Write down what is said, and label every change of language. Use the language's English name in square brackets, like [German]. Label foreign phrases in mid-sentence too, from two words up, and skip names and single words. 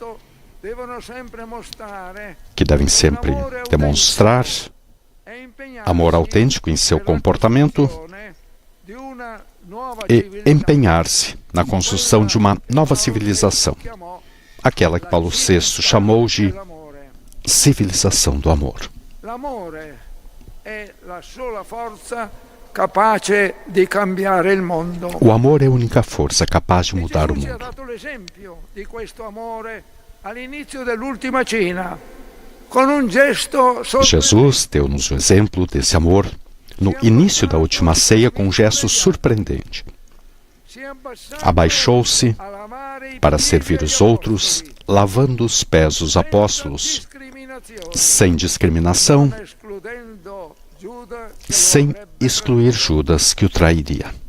[Portuguese] que devem sempre demonstrar amor autêntico em seu comportamento e empenhar-se na construção de uma nova civilização, aquela que Paulo VI chamou de civilização do amor. [Italian] L'amore è la sola forza capace di cambiare il mondo. [Portuguese] O amor é a única força capaz de mudar o mundo. [Italian] Jesus ha dato l'esempio di questo amore all'inizio dell'ultima cena, con un gesto [Portuguese] Jesus deu-nos o exemplo desse amor no início da última ceia com um gesto surpreendente. Abaixou-se para servir os outros, lavando os pés dos apóstolos, sem discriminação, sem excluir Judas, que o trairia.